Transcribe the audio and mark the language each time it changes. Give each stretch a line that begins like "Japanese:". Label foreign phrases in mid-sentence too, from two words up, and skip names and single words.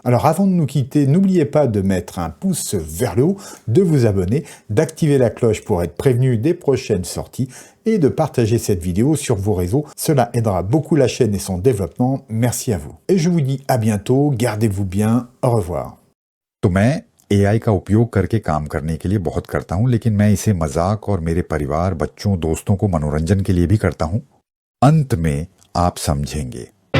French: Alors avant de nous quitter, n'oubliez pas de mettre un pouce vers le haut, de vous abonner, d'activer la cloche pour être prévenu des prochaines sorties et de partager cette vidéo sur vos réseaux. Cela aidera beaucoup la chaîne et son développement. Merci à vous. Et je vous dis à bientôt, gardez-vous bien, au revoir.
Hindi: तो मैं AI का उपयोग करके काम करने के लिए बहुत करता हूं, लेकिन मैं इसे मजाक और मेरे परिवार, बच्चों, दोस्तों को मनोरंजन के लिए भी करता हूं। अंत में आप समझेंगे।